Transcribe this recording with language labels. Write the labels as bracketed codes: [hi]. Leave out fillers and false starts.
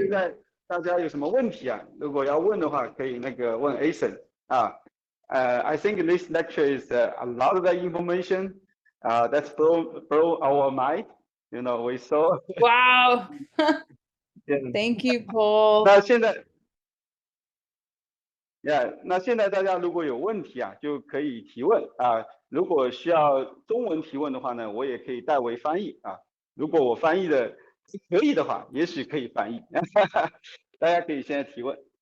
[zh] 现在大家有什么问题啊？如果要问的话，可以问 Ason 啊。 [en] I think this lecture is a lot of the information that's blow our mind. You know, we saw. Wow. Thank you, Paul. [zh] 那现在那现在大家如果有问题啊，就可以提问啊。如果需要中文提问的话呢，我也可以代为翻译啊。如果我翻译的可以的话，也许可以翻译。大家可以现在提问。